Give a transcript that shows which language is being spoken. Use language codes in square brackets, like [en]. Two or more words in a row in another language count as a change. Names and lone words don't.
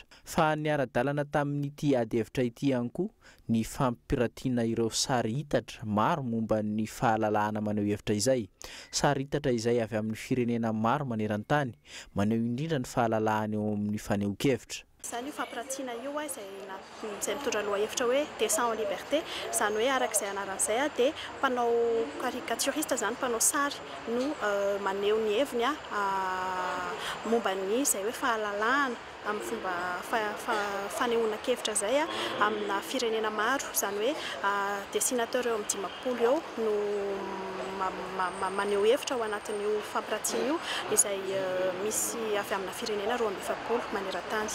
[mg] Fa ny ara-dalana tamin'ity ady hevitra ity ihany koa ny fampiratiana ireo sary hitatra maro momba ny fahalalahana maneho hevitra izay. Sary hitatra izay avy amin'ny firenena maro maneran-tany maneho indrindra ny fahalalahana eo amin'ny fanehoan-kevitra. Zany io fampirantiana io izay mitondra lohahevitra hoe [fr] dessin en liberté, [mg] zany hoe arak'izay anaran'izay dia mpanao caricaturiste zany mpanao sary no maneho ny heviny momba ny izay hoe fahalalahana amin'ny fomba fanehoana-kevitra zay amina firenena maro, zany hoe dessinateur eo amin'ny 10 eo no maneho hevitra ao anatin'io fampirantiana io izay misy avy amina firenena 27 maneran-tany.